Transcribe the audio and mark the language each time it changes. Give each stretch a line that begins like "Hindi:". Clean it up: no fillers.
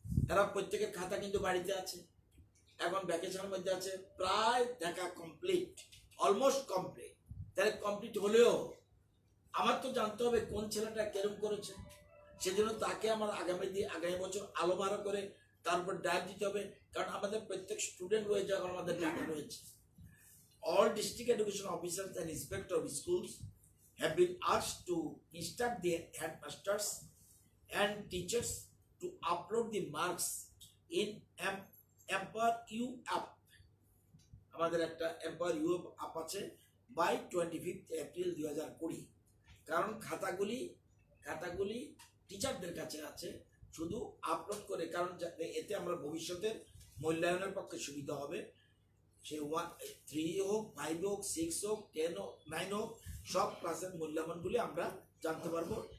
Bangla: এরা প্রত্যেকের খাতা কিন্তু বাড়িতে আছে, এখন ভ্যাকেশনের মধ্যে আছে, প্রায় দেখা কমপ্লিট, অলমোস্ট কমপ্লিট। তাহলে কমপ্লিট হলেও আমার তো জানতে হবে কোন ছেলেটা কেরম করেছে, সেজন্য তাকে আমার আগামী বছর আলো ভাড়া করে তারপর ডায়েট দিতে হবে, কারণ আমাদের প্রত্যেক স্টুডেন্ট রয়েছে, এখন আমাদের ডাটা রয়েছে।
English: All district education officers and inspector of schools have been asked to instruct their headmasters and teachers to upload the marks in Empower You app.
Bangla: আমাদের একটা Empower You app আছে
English: by 25th April 2020।
Bangla: কারণ খাতাগুলি টিচারদের কাছে আছে, শুধু upload করে, কারণ এতে আমরা ভবিষ্যতের মূল্যায়নের পক্ষে সুবিধা হবে। সে 3 হোক, 5 হোক, 6 হোক, 10 হোক, 9 হোক, সব ক্লাসের মূল্যায়নগুলি আমরা জানতে পারবো।